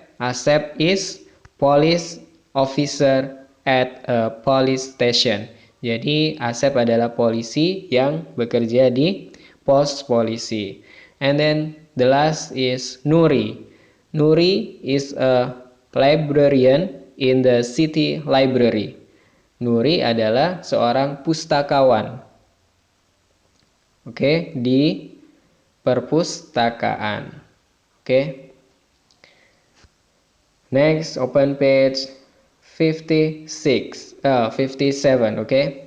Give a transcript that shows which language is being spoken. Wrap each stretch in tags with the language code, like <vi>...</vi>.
<en>Asep is police officer at a police station.</en> <id>Jadi Asep adalah polisi yang bekerja di pos polisi.</id> <en>And then the last is Nuri. Nuri is a librarian in the city library.</en> <id>Nuri adalah seorang pustakawan. Oke, di perpustakaan. Oke.</id> <en>Next, open page 57. Okay.</en>